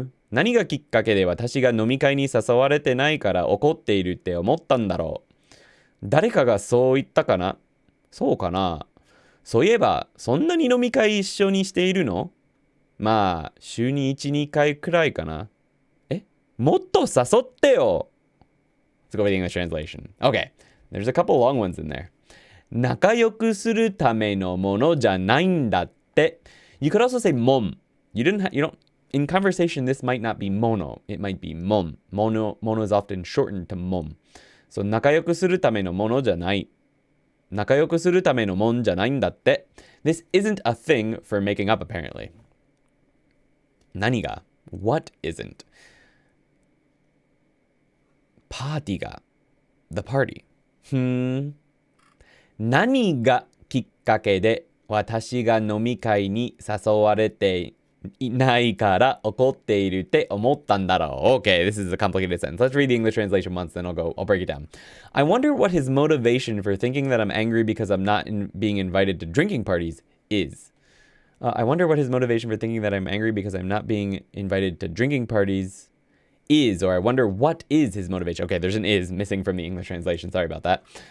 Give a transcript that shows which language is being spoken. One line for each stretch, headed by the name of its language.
Japanese: 何がきっかけで私が飲み会に誘われてないから怒っているって思ったんだろう。誰かがそう言ったかな？そうかな。そういえばそんなに飲み会一緒にしているの？まあ週に1、2回くらいかな。もっと誘ってよ。
English: Let's go with the English translation. Okay, there's a couple long ones in there.
Japanese: 仲良くするためのものじゃないんだって。
English: You could also say もん。 You don't, in conversation, this might not be mono. It might be もん。 Mono is often shortened to もん。
Japanese: So 仲良くするためのものじゃない。仲良くするためのもんじゃないんだって。
English: This isn't a thing for making up, apparently.
Japanese: 何が？
English: What isn't?
Japanese: パーティーが
English: The party.
Japanese: 何がきっかけで私が飲み会に誘われていないから怒っているって思ったんだろう。
English: Okay, this is a complicated sentence. Let's read the English translation once, then I'll break it down. I wonder what his motivation for thinking that I'm angry because I'm not being invited to drinking parties is. I wonder what his motivation for thinking that I'm angry because I'm not being invited to drinking parties is, or I wonder what is his motivation. Okay, there's an is missing from the English translation. Sorry about that.